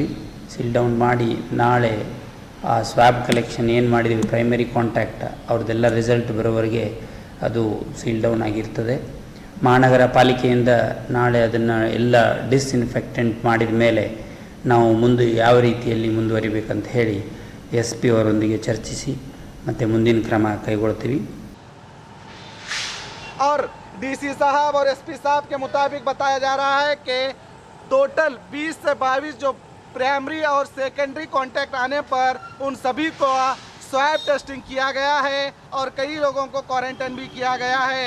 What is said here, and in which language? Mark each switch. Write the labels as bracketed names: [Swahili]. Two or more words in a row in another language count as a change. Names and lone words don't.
[English] seal down [Kannada] ಮಾಡಿ ನಾಳೆ ಆ [English] swab collection [Kannada] ಏನು ಮಾಡಿದ್ದೀವಿ [English] primary contact [Kannada] ಅವ್ರದ್ದೆಲ್ಲ ರಿಸಲ್ಟ್ ಬರೋವರೆಗೆ ಅದು [English] seal down [Kannada] ಆಗಿರ್ತದೆ. ಮಹಾನಗರ ಪಾಲಿಕೆಯಿಂದ ನಾಳೆ ಅದನ್ನು ಎಲ್ಲ ಡಿಸ್ಇನ್ಫೆಕ್ಟೆಂಟ್ ಮಾಡಿದ ಮೇಲೆ ನಾವು ಮುಂದೆ ಯಾವ ರೀತಿಯಲ್ಲಿ ಮುಂದುವರಿಬೇಕಂತ ಹೇಳಿ SP ಅವರೊಂದಿಗೆ ಚರ್ಚಿಸಿ ಮತ್ತು ಮುಂದಿನ ಕ್ರಮ ಕೈಗೊಳ್ತೀವಿ. [Hindi] और DC साहब और SP साहब के मुताबिक बताया जा रहा है कि टोटल 20 से 22 जो प्राइमरी और [English] secondary contact [Hindi] आने पर उन सभी को [English] swab testing [Hindi] किया गया है और कई लोगों को क्वारंटाइन भी किया गया है।